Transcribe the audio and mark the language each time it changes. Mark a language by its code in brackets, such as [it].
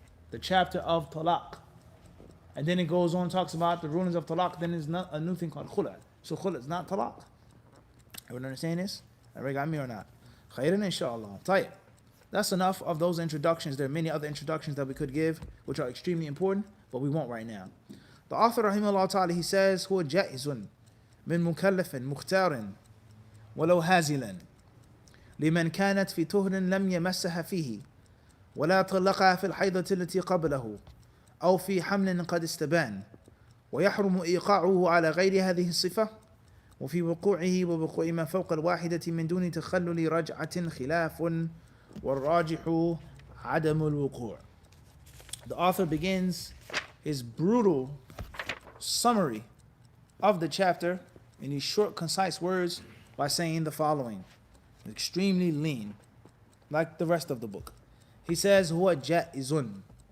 [en] The chapter of talaq. And then it goes on and talks about the rulings of talaq. Then there's not a new thing called khula'. So khula' is not talaq. Everyone understand this? Everybody got me or not? Khairan inshallah. Tayyib. That's enough of those introductions. There are many other introductions that we could give, which are extremely important, but we won't right now. The author, rahimahullah ta'ala, he says, [ar] هو جائز من مكلف مختار ولو هازلا لمن كانت في طهر لم يمسها فيه ولا طلقها في الحيضة التي قبله أو في حمل قد استبان ويحرم إيقاعه على غير هذه الصفة وفي وقوعه ووقوع ما فوق الواحدة من دون تخلل رجعة خلاف والراجح عدم الوقوع. [en] The author begins his brutal summary of the chapter in these short, concise words by saying the following. Extremely lean, like the rest of the book. He says, [ar] huwa jaizun.